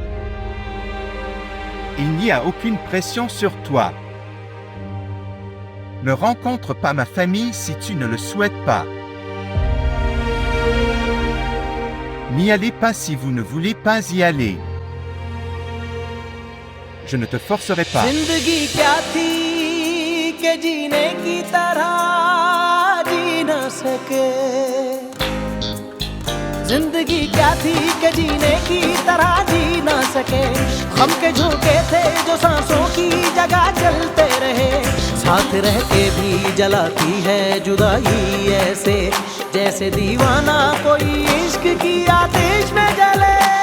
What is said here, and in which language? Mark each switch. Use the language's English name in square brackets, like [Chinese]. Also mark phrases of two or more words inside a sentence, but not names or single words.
[French] Il n'y a aucune pression sur toi. Ne rencontre pas ma famille si tu ne le souhaites pas. N'y allez pas si vous ne voulez pas y aller. Je ne te forcerai pas. [Hindi] जिंदगी क्या थी के जीने की तरह जी न सके जिंदगी क्या थी के जीने की तरह जी न सके हम के झोंके थे जो सांसों की जगह चलते रहे साथ रह के भी जलाती है जुदाई ऐसे जैसे दीवाना कोई इश्क की आतिश में जले